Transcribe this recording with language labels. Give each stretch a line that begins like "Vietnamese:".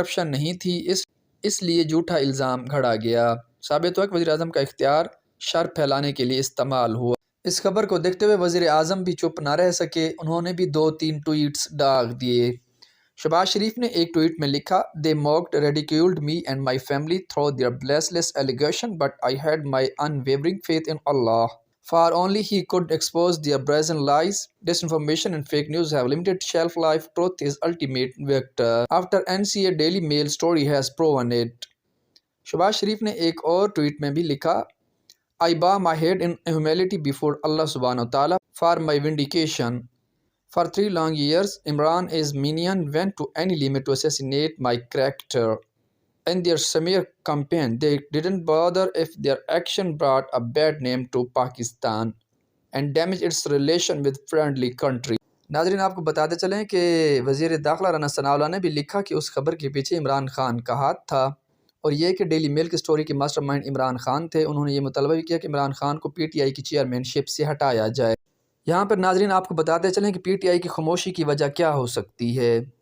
Urdu: نہیں تھی، اس لیے جھوٹا الزام گھڑا گیا۔ ثابت ہوا کہ وزیر اعظم کا اختیار شر پھیلانے کے لیے استعمال ہوا۔ اس خبر کو دیکھتے ہوئے وزیر اعظم بھی چپ نہ رہ سکے، انہوں نے بھی 2-3 ٹویٹس ڈاگ دیے۔ شہباز شریف نے ایک ٹویٹ میں لکھا،
English: "They mocked, ridiculed me and my family through their baseless allegation, but I had my unwavering faith in Allah. For only He could expose their brazen lies. Disinformation and fake news have limited shelf life. Truth is ultimate victor. After NCA Daily Mail story has proven it."
Urdu: Shahbaz شریف نے ایک اور tweet میں بھی لکھا،
English: "I bow my head in humility before Allah subhanahu wa ta'ala for my vindication. For 3 long years, Imran's minions went to any limit to assassinate my character. In their smear campaign, they didn't bother if their action brought a bad name to Pakistan and damaged its relation with friendly country."
Urdu: ناظرین، آپ کو بتاتے چلیں کہ وزیر داخلہ رانا ثناءاللہ نے بھی لکھا کہ اس خبر کے پیچھے عمران خان کا ہاتھ تھا، اور یہ کہ ڈیلی میل کی سٹوری کے ماسٹر مائنڈ عمران خان تھے۔ انہوں نے یہ مطالبہ بھی کیا کہ عمران خان کو PTI کی چیئرمین شپ سے ہٹایا جائے۔ یہاں پر ناظرین آپ کو بتاتے چلیں کہ PTI کی خاموشی کی وجہ کیا ہو سکتی ہے۔